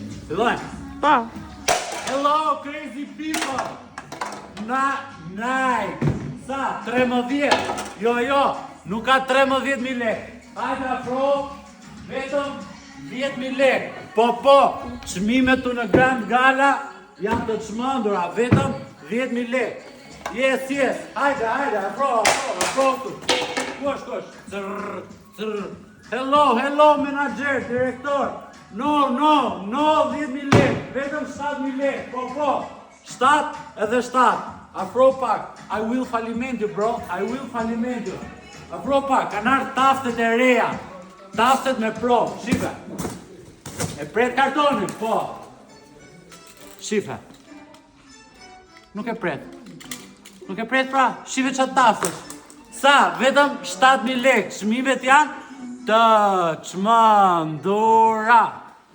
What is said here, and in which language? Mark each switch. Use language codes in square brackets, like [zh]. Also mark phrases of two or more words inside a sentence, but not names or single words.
[sq] Fillojmë. Pa. [en] Hello, crazy people! Nike! [sq] Sa? 13? Jo, nuk ka 13.000 lek. Hajde afro, vetëm 10.000 lek. Po, çmimet tu në Grand Gala janë të çmendura, vetëm 10.000 lek. Yes, hajde, afro tu. Kosh. Hello, menager, direktor. No, 10.000 lek, vetëm 7.000 lek, po, 7 edhe 7, afro pak, [en] I will faliment you bro, [sq] afro pak, kanë ardhur taftet e reja, taftet me pro, shife, e pret kartonin, po, shife, nuk e pret pra, shife qatë taftet, sa, vetëm 7.000 lek, çmimet janë të çmendura.